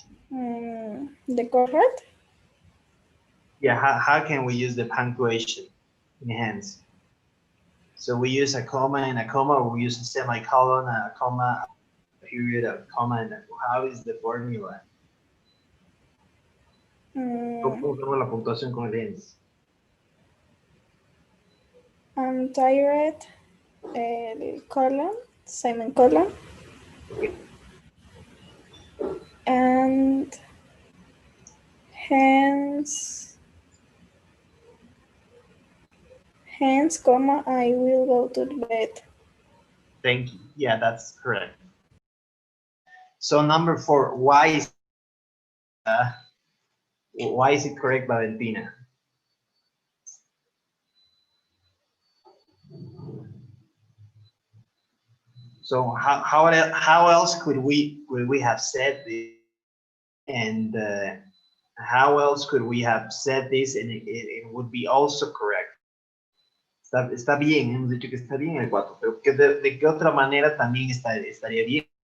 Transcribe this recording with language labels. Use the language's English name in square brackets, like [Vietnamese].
[English] The correct. Yeah, how can we use the punctuation? Enhance. So we use a comma and a comma, or we use a semicolon, a comma, a period, a comma, and how is the formula? [Spanish] ¿Cómo usamos la puntuación con enhance? [English] Direct, colon, semicolon, Okay. and hence, comma, I will go to bed. Thank you. Yeah, that's correct. So number 4, why is it correct, Valentina? So how else could we have said this, and how else could we have said this and it would be also correct? [Spanish] Está bien, hemos dicho que está bien el 4, pero ¿de qué otra manera también estaría bien?